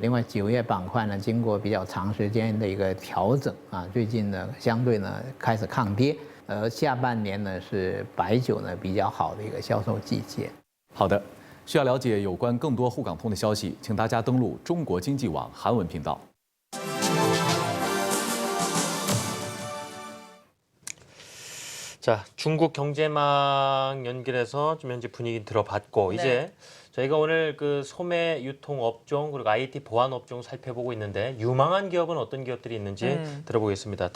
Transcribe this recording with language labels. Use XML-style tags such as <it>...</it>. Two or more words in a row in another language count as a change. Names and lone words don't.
<zh>另外，酒业板块呢，经过比较长时间的一个调整啊，最近呢，相对呢开始抗跌。下半年呢是白酒呢比较好的一个销售季节。好的，需要了解有关更多沪港通的消息，请大家登录中国经济网韩文频道。</zh> <ko>자, 중국 경제망 연결해서 좀 현재 분위기 들어봤고 이제 저희가 오늘 그 소매 유통 업종 그리고 IT 보안 업종 살펴보고 있는데 유망한 기업은 어떤 기업들이 있는지 들어보겠습니다.</ko>